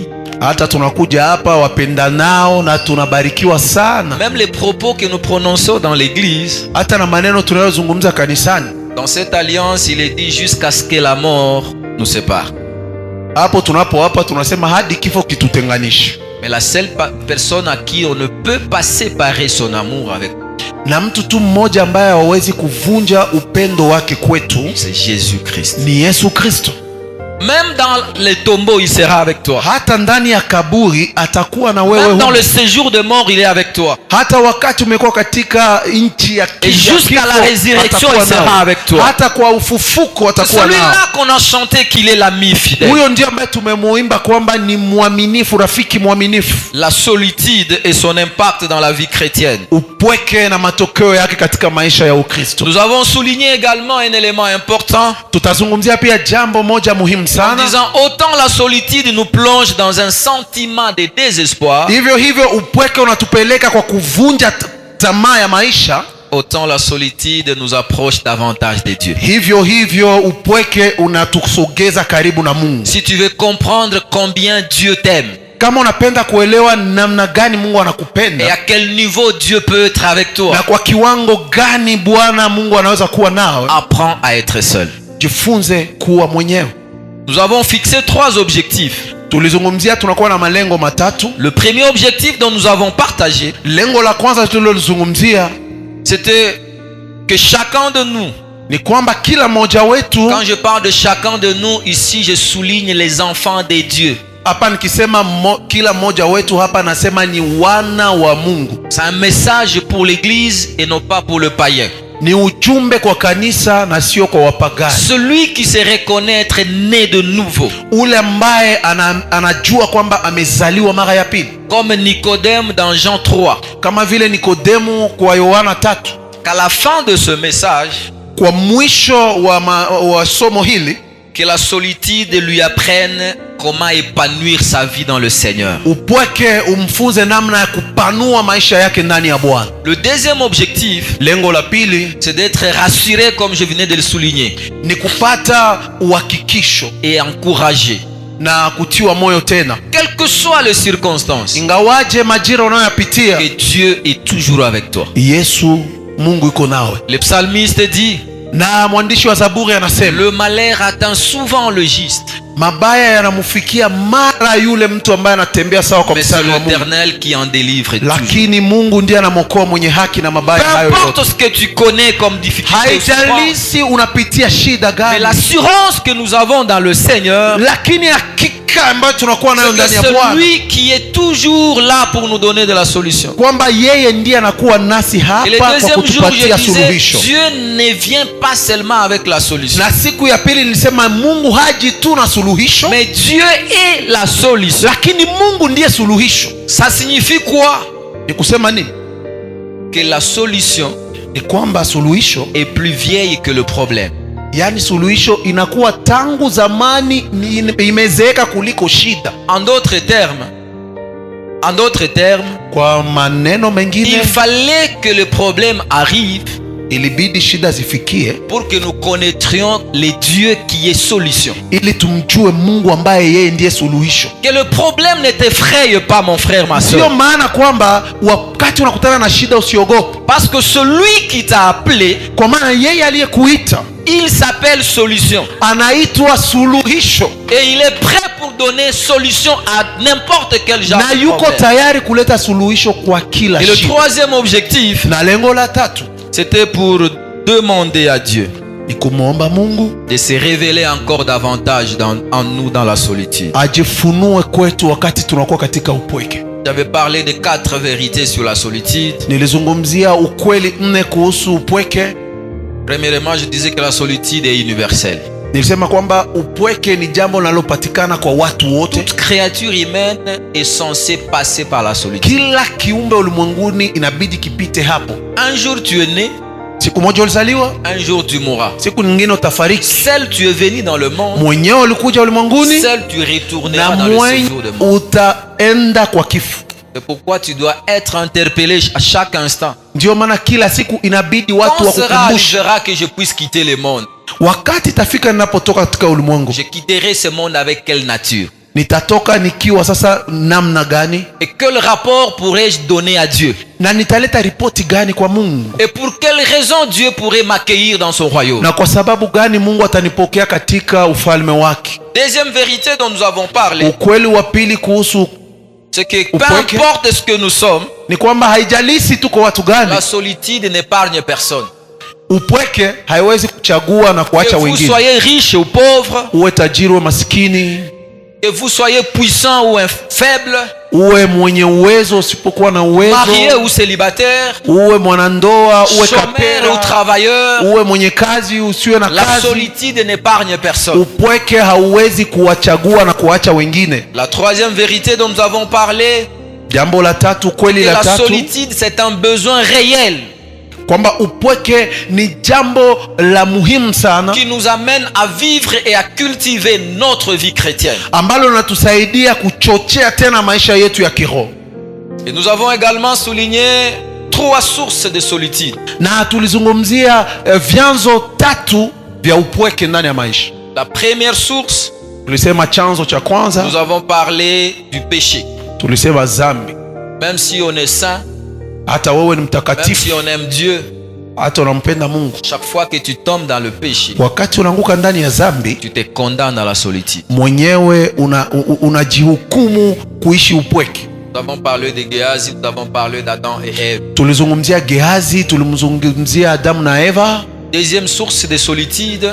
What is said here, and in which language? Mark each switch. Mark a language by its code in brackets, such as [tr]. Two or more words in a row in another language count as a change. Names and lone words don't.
[sw] Hata tunakuja hapa wapendanao na tunabarikiwa sana, [fr] même les propos que nous prononçons dans l'église, [sw] hata na maneno tunayozungumza kanisani, [fr] dans cette alliance, il est dit jusqu'à ce que la mort nous sépare. [sw] hapo hapa tunasema hadi kifo kitutenganishe. [fr] Mais la seule personne à qui on ne peut pas séparer son amour avec nous, [sw] Na mtu tu mmoja ambaye hawezi kuvunja upendo wake kwetu [fr] c'est Jésus-Christ. [sw] ni Yesu Kristo. [fr] Même dans les tombeaux, il sera avec toi. [sw] Hata ndani ya kaburi atakuwa na wewe [fr] Même dans [sw] huko. [fr] le séjour de mort, il est avec toi. [sw] Hata wakati umekuwa katika nchi ya [fr] Et jusqu'à la résurrection, il sera avec toi. [sw] Hata kwa ufufuko [fr] C'est [sw] atakuwa nao. [fr] celui-là qu'on a chanté qu'il est l'ami fidèle. [sw] Huyo ndio ambaye tumemuimba kwamba ni mwaminifu, rafiki mwaminifu. [fr] La solitude et son impact dans la vie chrétienne. [sw] Upweke na matokeo yake katika maisha ya Ukristo. [fr] Nous avons souligné également un élément important [sw] Tutazungumzia pia jambo moja muhimu [fr] en [sw] sana. [fr] disant autant la solitude nous plonge dans un sentiment de désespoir, [sw] Hivyo upweke unatupeleka kwa kuvunja tamaa ya maisha. [fr] autant la solitude nous approche davantage de Dieu. [sw] Hivyo upweke unatusogeza karibu na Mungu. [fr] Si tu veux comprendre combien Dieu t'aime [sw] Kama unapenda kuelewa namna gani Mungu [fr] et [sw] anakupenda [fr] à quel niveau Dieu peut être avec toi, [sw] na kwa kiwango gani Bwana Mungu anaweza kuwa nawe, [fr] apprends à être seul. [sw] jifunze kuwa mwenyewe. [fr] Nous avons fixé 3 objectifs. [sw] Tulizungumzia tunakuwa na malengo matatu. [fr] Le premier objectif dont nous avons partagé, [sw] Lengo la kwanza tulilozungumzia [fr] c'était que chacun de nous, [sw] ni kwamba kila mmoja wetu, [fr] quand je parle de chacun de nous ici, je souligne les enfants de Dieu. [sw] hapa nikisema kila mmoja wetu hapa nasema ni wana wa Mungu. [fr] C'est un message pour l'église et non pas pour le païen. [sw] Ni ujumbe kwa kanisa na sio kwa wapagani. [fr] Celui qui se reconnaît être né de nouveau, [sw] Ule ambaye anajua kwamba amezaliwa mara ya pili, [fr] comme Nicodème dans Jean 3. [sw] kama vile Nikodemu kwa Yohana 3. [fr] Qu'à la fin de ce message, [sw] Kwa mwisho wa somo hili, [fr] que la solitude lui apprenne comment épanouir sa vie dans le Seigneur. [sw] upweke umfunze namna ya kupanua maisha yake ndani ya Bwana. [fr] Le deuxième objectif, [sw] Lengo la pili [fr] c'est d'être rassuré, comme je venais de le souligner, [sw] ni kupata uhakikisho [fr] et encouragé. [sw] na kutiwa moyo tena, [fr] Quelles que soient les circonstances, [sw] ingawaje majira unayoyapitia, [fr] que Dieu est toujours avec toi. [sw] Yesu Mungu yuko nawe. [fr] Le psalmiste dit, [sw] Na mwandishi wa Zaburi anasema [fr] le malheur atteint souvent le juste, [sw] mabaya yanamfikia mara yule mtu ambaye anatembea sawa kwa [fr] mais c'est [sw] mstari wa Mungu, [fr] l'Éternel qui en délivre toujours. [sw] lakini Mungu ndiye anamwokoa mwenye haki na mabaya [fr] Peu [sw] hayo [fr] importe [sw] yote. [fr] ce que tu connais comme difficulté, ou souffrance, [sw] Haijalishi unapitia shida [fr] mais [sw] gani, [fr] l'assurance que nous avons dans le Seigneur, [sw] lakini hakika uhakika ambayo tunakuwa nayo ndani ya [fr] c'est [sw] Bwana, [fr] lui qui est toujours là pour nous donner de la solution. [sw] kwamba yeye ndiye anakuwa nasi [fr] Et le [sw] hapa kwa [fr] deuxième jour, [sw] kutupatia [fr] je disais, [sw] suluhisho. [fr] Dieu ne vient pas seulement avec la solution, [sw] Na siku ya pili nilisema Mungu haji tu na suluhisho, [fr] mais Dieu est la solution. [sw] lakini Mungu ndiye suluhisho. [fr] Ça signifie quoi? [sw] Ni kusema nini? [fr] Que la solution [sw] Ni kwamba suluhisho, [fr] est plus vieille que le problème. [sw] yaani suluhisho inakuwa tangu zamani, imezeeka kuliko shida. [fr] En d'autres termes, [sw] Kwa maneno mengine, [fr] il fallait que le problème arrive [sw] ilibidi shida zifikie [fr] pour que nous connaîtrions le Dieu qui est solution. [sw] ili tumjue Mungu ambaye yeye ndiye suluhisho. [fr] Que le problème ne t'effraie pas, mon frère, ma [sw] Sio [fr] soeur. [sw] maana kwamba wakati unakutana na shida usiogope, [fr] Parce que celui qui t'a appelé, [sw] kwa maana yeye aliyekuita [fr] il s'appelle solution. [sw] anaitwa suluhisho, [fr] Et il est prêt pour donner solution à n'importe quel genre [sw] na [fr] de [sw] yuko [fr] problème. [sw] tayari kuleta suluhisho kwa kila [fr] Et le [sw] shida. [fr] troisième objectif, [sw] Na lengo la tatu [fr] c'était pour demander à Dieu [sw] ni kumwomba Mungu [fr] de se révéler encore davantage en nous dans la solitude. [sw] ajifunue kwetu wakati tunakuwa katika upweke. [fr] J'avais parlé de 4 vérités sur la solitude. [sw] Nilizungumzia ukweli 4 kuhusu upweke. [fr] Premièrement, je disais que la solitude est universelle. [sw] Nilisema kwamba upweke ni jambo linalopatikana kwa watu wote. [fr] Toute créature humaine est censée passer par la solitude. [sw] Kila kiumbe ulimwenguni inabidi kipite hapo. [fr] Un jour tu es né, [sw] Siku moja ulizaliwa, [fr] un jour tu mourras. [sw] siku nyingine utafariki. [fr] Seul tu es venu dans le monde, [sw] Mwenyewe ulikuja ulimwenguni [fr] seul tu retourneras [sw] na [fr] dans le [sw] mwenye [fr] séjour de mort. [sw] utaenda kwa kifo. [fr] C'est pourquoi tu dois être interpellé à chaque instant. [sw] Ndio maana kila siku inabidi watu [fr] Quand sera [sw] wakukumbushe, [fr] arrivera que je puisse quitter le monde? [sw] wakati itafika ninapotoka katika ulimwengu, [fr] Je quitterai ce monde avec quelle nature? [sw] nitatoka nikiwa sasa namna gani, [fr] Et quel rapport pourrais-je donner à Dieu? [sw] na nitaleta ripoti gani kwa Mungu, [fr] Et pour quelle raison Dieu pourrait m'accueillir dans son royaume? [sw] na kwa sababu gani Mungu atanipokea katika ufalme wake. [fr] Deuxième vérité dont nous avons parlé, [sw] Ukweli wa pili kuhusu [fr] c'est que peu [sw] Upweke. [fr] importe ce que nous sommes, [sw] ni kwamba haijalishi tuko watu gani, [fr] la solitude n'épargne personne. [sw] upweke haiwezi kuchagua na [fr] Que [sw] kuacha [fr] vous [sw] wengine. [fr] soyez riche ou pauvre, [sw] Uwe tajiri uwe maskini, [fr] que vous soyez puissant ou faible, [sw] uwe mwenye uwezo usipokuwa na uwezo, [fr] marié ou célibataire, [sw] uwe mwanandoa uwe [fr] chômeur ou [sw] kapera, [fr] travailleur, [sw] uwe mwenye kazi usiwe na [fr] la [sw] kazi. [fr] solitude n'épargne personne. [sw] Upweke hauwezi kuwachagua na kuacha wengine. [fr] La troisième vérité dont nous avons parlé, [sw] Jambo la tatu, kweli [fr] que [sw] la [fr] la [sw] tatu, [fr] solitude c'est un besoin réel [sw] kwamba upweke ni jambo la muhimu sana [fr] qui nous amène à vivre et à cultiver notre vie chrétienne. [sw] ambalo linatusaidia kuchochea tena maisha yetu ya kiroho. [fr] Et nous avons également souligné 3 sources de solitude. [sw] Na tulizungumzia vyanzo 3 vya upweke ndani ya maisha. [fr] La première source, [sw] Tulisema chanzo cha kwanza, [fr] nous avons parlé du péché. [sw] tulisema dhambi. [fr] Même si on est saint, [sw] Hata wewe ni [fr] même si [sw] mtakatifu, [fr] on aime Dieu, [sw] hata unampenda Mungu, [fr] chaque fois que tu tombes dans le péché, [sw] wakati unaanguka ndani ya dhambi, [fr] tu te condamnes à la solitude. [sw] mwenyewe unajihukumu kuishi upweke. [fr] Nous avons parlé de Géasi, nous avons parlé d'Adam et Ève. [sw] Tulizungumzia Gehazi, tulimzungumzia Adamu na Eva, [fr] Deuxième source de solitude,